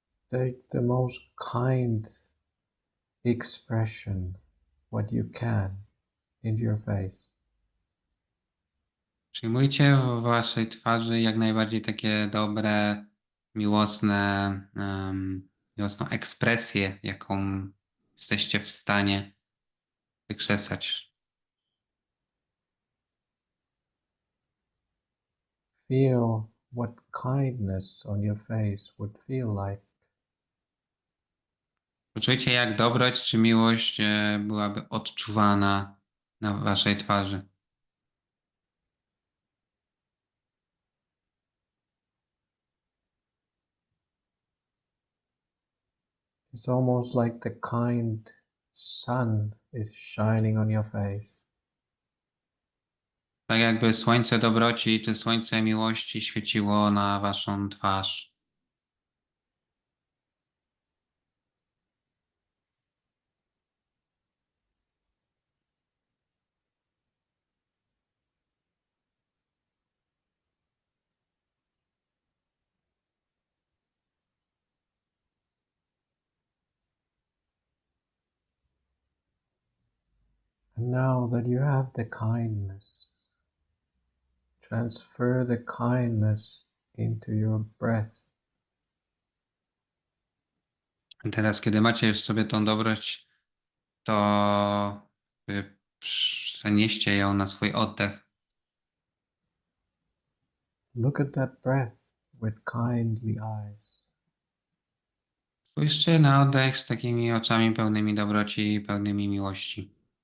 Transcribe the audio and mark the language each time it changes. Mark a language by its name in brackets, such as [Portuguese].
[English] Take the most kind expression, what you can, into your face. [Polish] Przyjmujcie w waszej twarzy jak najbardziej takie dobre, miłosne, miłosną ekspresję, jaką jesteście w stanie wykrzesać. [English] Feel what kindness on your face would feel like. [Polish] Poczujcie, jak dobroć czy miłość byłaby odczuwana na waszej twarzy. [English] It's almost like the kind sun is shining on your face. [Polish] Tak jakby słońce dobroci czy słońce miłości świeciło na waszą twarz. [English] And now that you have the kindness, transfer the kindness into your breath. [Polish] Teraz, kiedy macie w sobie tą dobroć, to przenieście ją na swój oddech. [English] Look at that breath with kindly eyes. [Polish] Spójrzcie na oddech z takimi oczami pełnymi dobroci i pełnymi miłości.